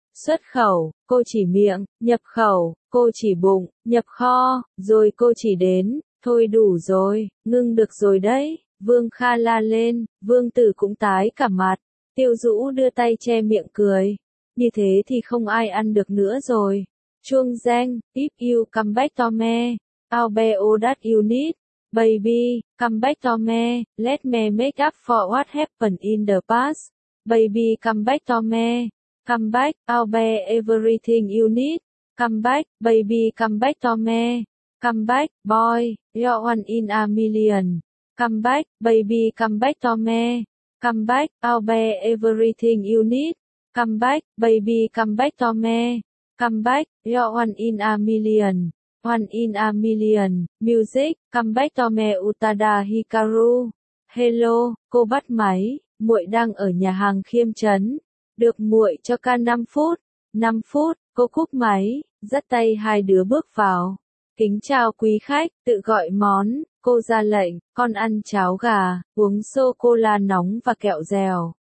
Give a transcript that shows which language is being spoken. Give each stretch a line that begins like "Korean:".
Vietnamese: Xuất khẩu, cô chỉ miệng, nhập khẩu, cô chỉ bụng, nhập kho, rồi cô chỉ đến, thôi đủ rồi, ngưng được rồi đấy, Vương Kha la lên, Vương Tử cũng tái cả mặt, Tiêu Dũ đưa tay che miệng cười, như thế thì không ai ăn được nữa rồi, chuông reng,
English: if you come back to me. I'll be all that you need, baby, come back to me, let me make up for what happened in the past, baby come back to me, come back, I'll be everything you need, come back, baby come back to me, come back, boy, you're one in a million, come back, baby come back to me, come back, I'll be everything you need, come back, baby come back to me, come back, you're one in a million. One in a million, music, come back to me Utada Hikaru.
Vietnamese: Hello, cô bắt máy, muội đang ở nhà hàng Khiêm Trấn. Được muội cho ca 5 phút. 5 phút, cô cúp máy, dắt tay hai đứa bước vào. Kính chào quý khách, tự gọi món, cô ra lệnh, con ăn cháo gà, uống sô-cô-la nóng và kẹo dẻo.